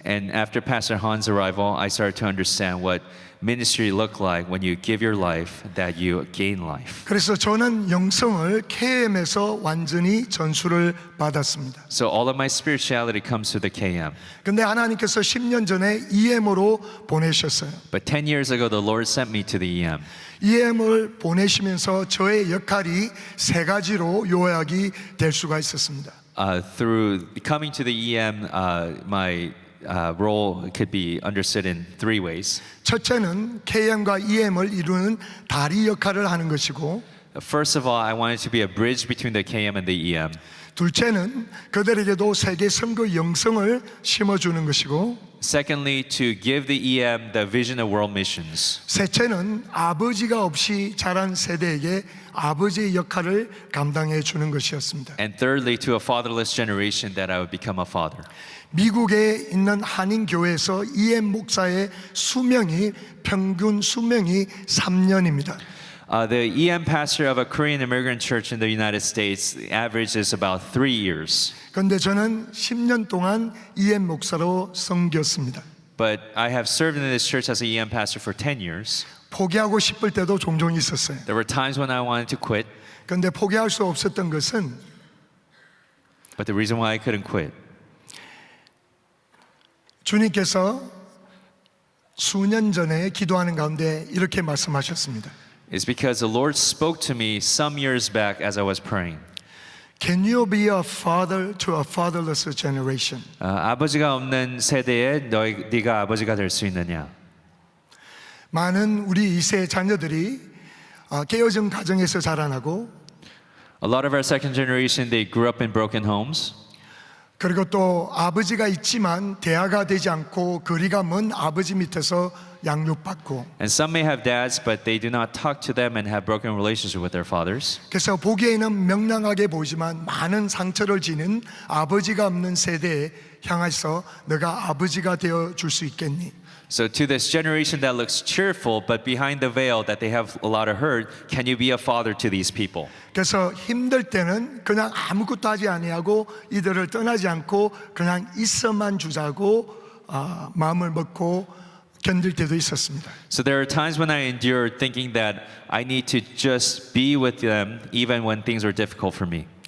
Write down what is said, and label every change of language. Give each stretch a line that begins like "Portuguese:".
English: And after Pastor Han's arrival, I started to understand what ministry looked like when you give your life, that you gain life.
Korean: 그래서 저는 영성을 KM에서 완전히 전수를 받았습니다.
English: So all of my spirituality comes through the KM.
Korean: 근데 하나님께서 10년 전에 EM으로 보내셨어요.
English: But 10 years ago, the Lord sent me to the EM.
Korean: EM을 보내시면서 저의 역할이 세 가지로 요약이 될 수가 있었습니다.
English: Through coming to the EM, my role could be understood in three ways.
Korean: 첫째는 KM과 EM을 이루는 다리 역할을 하는 것이고,
English: First of all, I wanted to be a bridge between the KM and the EM.
Korean: 둘째는 그들에게도 세계 선교 영성을 심어주는 것이고,
English: Secondly, to give the EM the vision of world missions.
Korean: 셋째는 아버지가 없이 자란 세대에게 아버지의 역할을 감당해 주는 것이었습니다.
English: And thirdly, to a fatherless generation, that I would become a father.
Korean: 미국에 있는 한인 교회에서 EM 목사의 수명이 평균 수명이 3년입니다.
English: The EM pastor of a Korean immigrant church in the United States, the average is about 3 years.
Korean: 그런데 저는 10년 동안 EM 목사로 섬겼습니다.
English: But I have served in this church as an EM pastor for 10 years.
Korean: 포기하고 싶을 때도 종종 있었어요.
English: There were times when I wanted to quit,
Korean: 그런데 포기할 수 없었던 것은
English: but the reason why I couldn't quit
Korean: 주님께서 수년 전에 기도하는 가운데 이렇게 말씀하셨습니다.
English: is because the Lord spoke to me some years back as I was praying. Can you be a father to a fatherless generation?
Korean: 아버지가 없는 세대에 네가 아버지가 될 수 있느냐? 많은 우리 2세 자녀들이 깨어진 가정에서 자라나고
English: A lot of our second generation, they grew up in broken homes.
Korean: 그리고 또 아버지가 있지만 대화가 되지 않고 거리가 먼 아버지 밑에서 양육받고
English: And some may have dads, but they do not talk to them and have broken relationship with their fathers.
Korean: 그래서 보기에는 명랑하게 보이지만 많은 상처를 지닌 아버지가 없는 세대에 향해서 너가 아버지가 되어 줄 수 있겠니?
English: So to this generation that looks cheerful, but behind the veil that they have a lot of hurt, can you be a father to these people?
Korean: 그래서 힘들 때는 그냥 아무것도 하지 아니하고 이들을 떠나지 않고 그냥 있어만 주자고 마음을 먹고 견딜 때도 있었습니다.
English: So there are times when I endured thinking that I need to just be with them even when things are difficult for me.